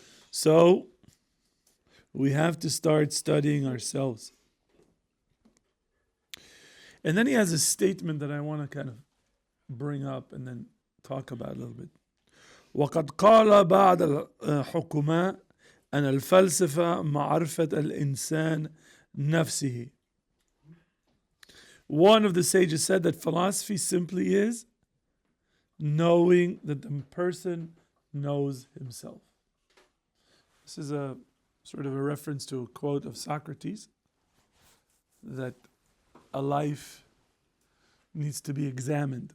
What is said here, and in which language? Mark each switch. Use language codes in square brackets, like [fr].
[en] So, we have to start studying ourselves. And then he has a statement that I want to kind of bring up and then talk about a little bit. [ar] وقد قال بعض الحكماء أن الفلسفة معرفة الإنسان نفسه. [en] One of the sages said that philosophy simply is knowing that the person knows himself. This is a sort of a reference to a quote of Socrates that a life needs to be examined.